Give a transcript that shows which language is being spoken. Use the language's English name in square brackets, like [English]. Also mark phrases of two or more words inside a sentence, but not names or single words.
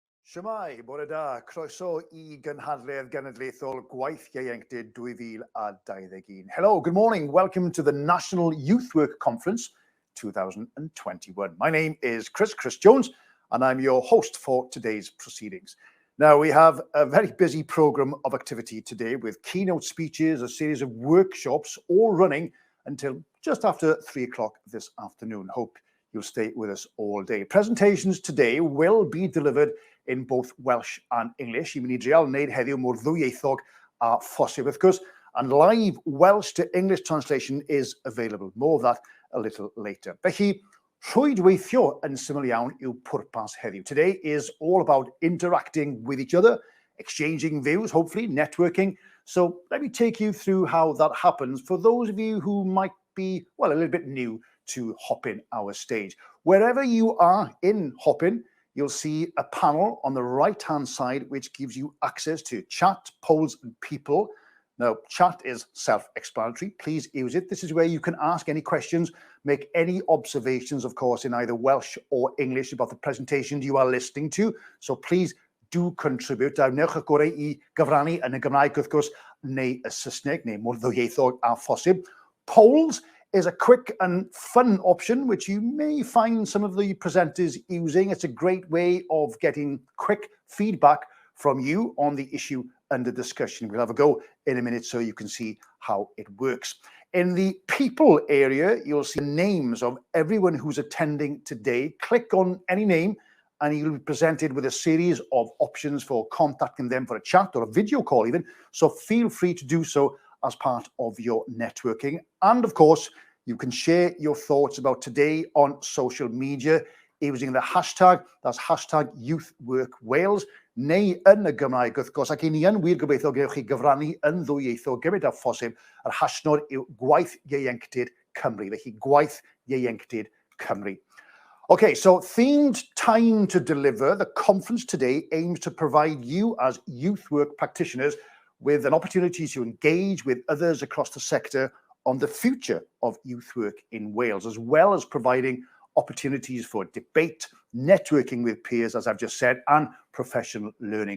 [Welsh] Shwmae, bore da, croeso I gynhadledd genedlaethol gwaith Ieuenctid 2021. [English] Hello, good morning. Welcome to the National Youth Work Conference 2021. My name is Chris Jones, and I'm your host for today's proceedings. Now, we have a very busy programme of activity today with keynote speeches, a series of workshops, all running until just after 3 o'clock this afternoon. Hope you'll stay with us all day. Presentations today will be delivered in both Welsh and English. [Welsh] I mynd I drial wneud heddiw mor ddwyieithog a phosib, wrth gwrs, [English] and live Welsh to English translation is available. More of that a little later. [Welsh] Felly, rhwydweithio yn syml iawn yw pwrpas heddiw. [English] Today is all about interacting with each other, exchanging views, hopefully networking. So let me take you through how that happens for those of you who might be, well, a little bit new to Hopin, our stage. Wherever you are in Hopin, you'll see a panel on the right-hand side which gives you access to chat, polls, and people. Now, chat is self-explanatory. Please use it. This is where you can ask any questions, make any observations, of course, in either Welsh or English about the presentation you are listening to. So please do contribute. [Welsh] Newch y gorau I gyfrannu yn y Gymraeg, wrth gwrs, neu y Saesneg, neu mor ddwyieithog a phosib. [English] Polls is a quick and fun option, which you may find some of the presenters using. It's a great way of getting quick feedback from you on the issue under discussion. We'll have a go in a minute so you can see how it works. In the people area, you'll see names of everyone who's attending today. Click on any name and you'll be presented with a series of options for contacting them for a chat or a video call even. So feel free to do so as part of your networking. And of course, you can share your thoughts about today on social media using the hashtag, that's hashtag YouthWorkWales, [Welsh] neu yn y Gymraeg, wrth gwrs, ac i ni yn wir gobeithio gewch chi gyfrannu yn ddwyieithog gymaint â phosib, yr hashnod yw gwaith Ieuenctid Cymru, felly gwaith Ieuenctid Cymru. [English] Okay, so themed time to deliver. The conference today aims to provide you as youth work practitioners with an opportunity to engage with others across the sector on the future of youth work in Wales, as well as providing opportunities for debate, networking with peers, as I've just said, and professional learning.